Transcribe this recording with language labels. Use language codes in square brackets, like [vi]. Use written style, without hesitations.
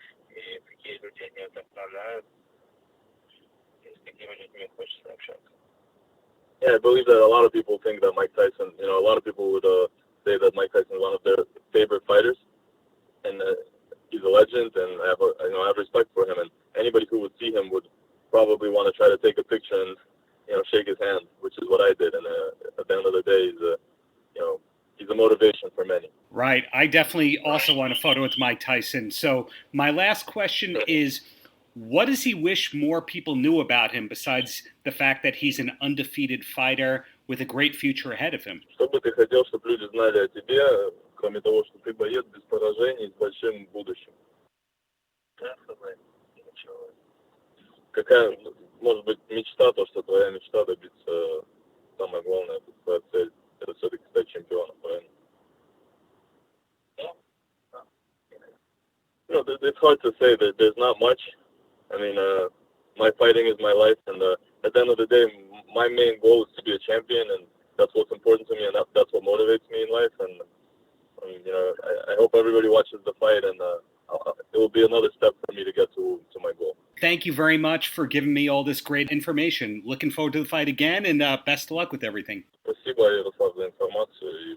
[ru] И такие люди они вдохновляют. И с такими людьми хочется общаться. [en] Yeah, I believe that a lot of people think that Mike Tyson, a lot of people would say that Mike Tyson is one of their favorite fighters, and he's a legend, and I have respect for him, and anybody who would see him would probably want to try to take a picture and shake his hand, which is what I did. And at the end of the day, he's a motivation for many. Right. I definitely also want a photo with Mike Tyson. So my last question is, what does he wish more people knew about him besides the fact that he's an undefeated fighter with a great future ahead of him? [ru] Что бы ты хотел, чтобы люди знали о тебе, кроме того, что ты боец без поражений с большим будущим? Да, ничего. Какая, может быть, мечта, то, что твоя мечта добиться, самое главное, твоя цель, это все-таки стать чемпионом, правильно? [en] It's hard to say that there's not much. I mean, my fighting is my life, and at the end of the day, my main goal is to be a champion, and that's what's important to me, and that's what motivates me in life. And I hope everybody watches the fight, and it will be another step for me to get to my goal. Thank you very much for giving me all this great information. Looking forward to the fight again, and best of luck with everything. [ru] Спасибо, Ярослав, за информацию.